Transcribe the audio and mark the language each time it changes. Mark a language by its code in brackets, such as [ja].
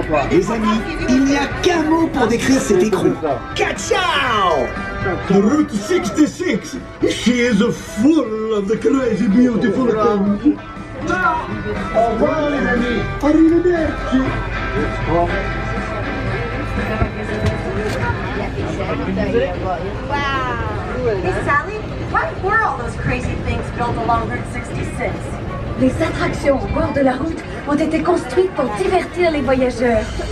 [fr] Les amis, il n'y a qu'un mot pour décrire cet écrou. [it] Ciao! [en] The Route 66. She is full of the crazy beautiful things. [fr] Au revoir les amis. [it] Arrivederci. [en] Wow. Hey Sally, what were all those crazy things built along Route 66? [fr] Les attractions au bord de la route ont été construites pour divertir les voyageurs.